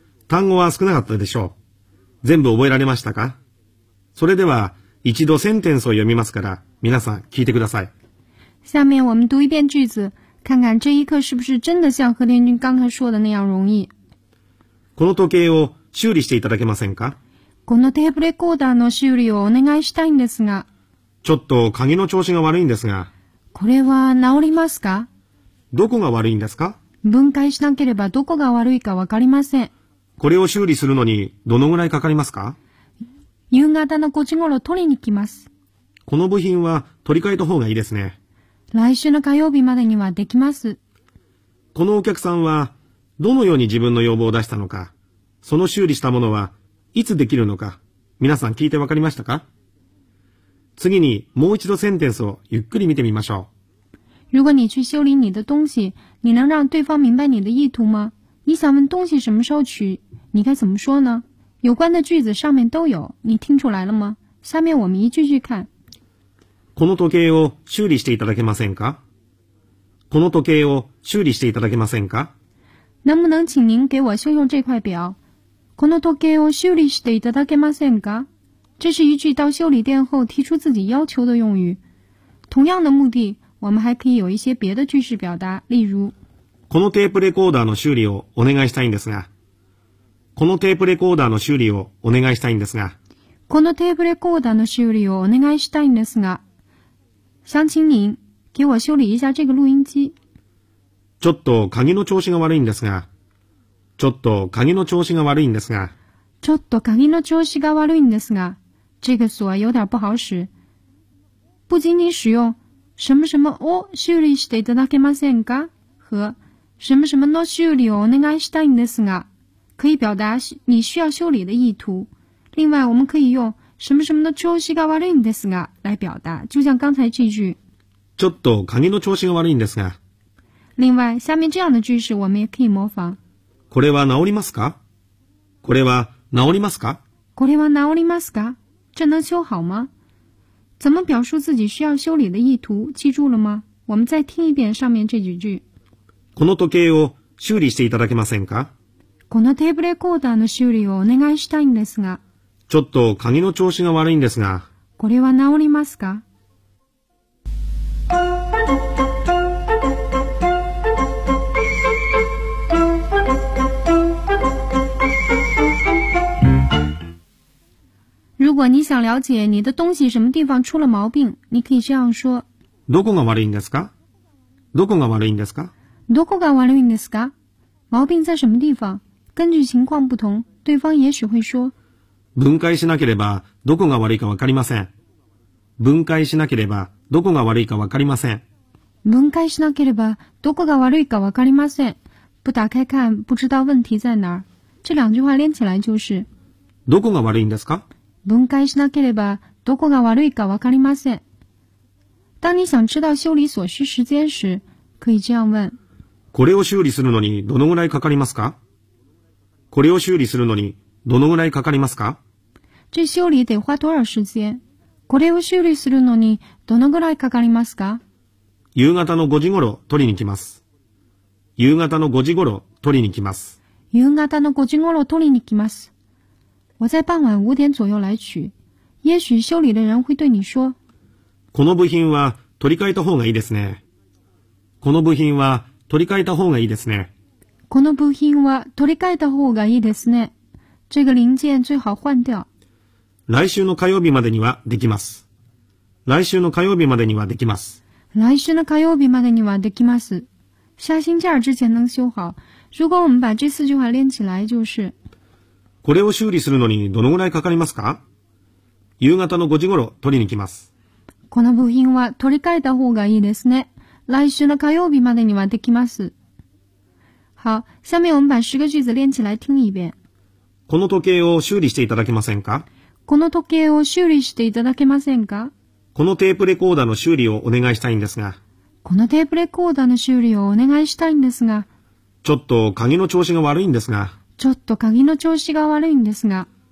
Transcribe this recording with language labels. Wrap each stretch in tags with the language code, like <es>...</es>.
<ja>単語は少なかったでしょう。全部覚えられましたか？それでは一度センテンスを読みますから、皆さん聞いてください。</ja> <zh>下面我们读一遍句子、看看这一课是不是真的像和田君刚才说的那样容易。</zh> <ja>この時計を修理していただけませんか？このテープレコーダーの修理をお願いしたいんですが。ちょっと鍵の調子が悪いんですが。これは治りますか？どこが悪いんですか？分解しなければどこが悪いかわかりません。これを修理するのにどのぐらいかかりますか？夕方の5時ごろ取りに来ます。この部品は取り替えた方がいいですね。来週の火曜日までにはできます。このお客さんはどのように自分の要望を出したのか、その修理したものはいつできるのか、皆さん聞いてわかりましたか？次にもう一度センテンスをゆっくり見てみましょう。</ja> <zh>如果你去修理你的东西，你能让对方明白你的意图吗？你想问东西什么时候取，你该怎么说呢？有关的句子上面都有，你听出来了吗？下面我们一句句看。</zh> <ja>この時計を修理していただけませんか？この時計を修理していただけませんか？</ja> <zh>能不能请您给我修修这块表？</zh> <ja>この時計を修理していただけませんか？</ja> <zh>这是一句到修理店后提出自己要求的用语。同样的目的，我们还可以有一些别的句式表达，例如。</zh> <ja>このテープレコーダーの修理をお願いしたいんですが。このテープレコーダーの修理をお願いしたいんですが。このテープレコーダーの修理をお願いしたいんですが。</ja> <zh>想请您给我修理一下这个录音机。</zh> <ja>ちょっと鍵の調子が悪いんですが。ちょっと鍵の調子が悪いんですが。ちょっと鍵の調子が悪いんですが。</ja> <zh>这个锁有点不好使。不仅仅使用。什么什么</zh> <ja>を修理していただけませんか</ja> <zh>和什么什么</zh> <ja>の修理をお願いしたいんですが</ja> <zh>可以表达你需要修理的意图。另外我们可以用什么什么</zh> <ja>の調子が悪いんですが</ja> <zh>来表达，就像刚才这句</zh> <ja>ちょっと鍵の調子が悪いんですが。</ja> <zh>另外下面这样的句式我们也可以模仿。</zh> <ja>これは治りますか？これは治りますか？これは治りますか？</ja> <zh>这能修好吗？怎么表述自己需要修理的意图？记住了吗？我们再听一遍上面这几句。</zh> <ja>この時計を修理していただけませんか？このテープレコーダーの修理をお願いしたいんですが。ちょっと鍵の調子が悪いんですが。これは治りますか？</ja> <zh>如果你想了解你的东西什么地方出了毛病，你可以这样说：</zh> <ja>どこが悪いんですか？どこが悪いんですか？どこが悪いんですか？</ja> <zh>毛病在什么地方？根据情况不同，对方也许会说：</zh> <ja>分解しなければどこが悪いかわかりません。分解しなければどこが悪いかわかりません。分解しなければどこが悪いかわかりません。</ja> <zh>不打开看，不知道问题在哪儿。这两句话连起来就是：</zh> <ja>どこが悪いんですか？分解しなければどこが悪いかわかりません。</ja> <zh>当你想知道修理所需时间时，可以这样问：</zh> <ja>これを修理するのにどのぐらいかかりますか？これを修理するのにどのぐらいかかりますか？</ja> <zh>这修理得花多少时间？</zh> <ja>これを修理するのにどのぐらいかかりますか？夕方の5時ごろ取りに来ます。夕方の5時ごろ取りに来ます。夕方の5時ごろ取りに来ます。</ja> <zh>我在傍晚五点左右来取。也许修理的人会对你说：“</zh> <ja>この部品は取り替えた方がいいですね。” この部品は取り替えた方がいいですね。この部品は取り替えた方がいいですね。</ja> <zh>这个零件最好换掉。</zh> <ja>来週の火曜日までにはできます。来週の火曜日までにはできます。来週の火曜日までにはできます。</ja> <zh>下星期二之前能修好。如果我们把这四句话连起来，就是。</zh> <ja>これを修理するのにどのぐらいかかりますか？夕方の5時ごろ取りに来ます。この部品は取り替えた方がいいですね。来週の火曜日までにはできます。</ja> <zh>好、下面我们把10个句子连起来听一遍。</zh> <ja>この時計を修理していただけませんか？この時計を修理していただけませんか？このテープレコーダーの修理をお願いしたいんですが。このテープレコーダーの修理をお願いしたいんですが。ちょっと鍵の調子が悪いんですが。ちょっと鍵の調子が悪いんですが。</ja>